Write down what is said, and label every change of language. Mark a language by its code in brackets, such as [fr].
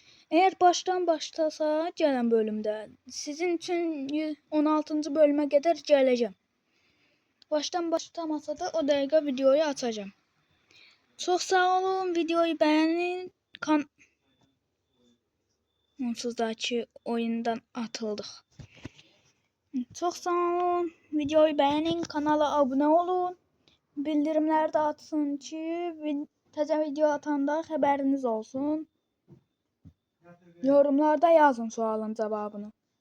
[tr] Eğer baştan [az] başlasa gələn bölümdə sizin üçün 16. [tr] bölüme kadar [az] gələcəm. [tr] Baştan başlamasa da [az] o dəqiqə [tr] videoyu açacağım. Çok sağ olun. Videoyu beğenin. [az] Onsuz da ki oyundan atıldık. [tr] Çok sağ olun. Videoyu beğenin. Kanala abone olun. Bildirimler de [az] atsın ki təzə video atanda xəbəriniz olsun. [tr] Yorumlarda yazın sualın cevabını.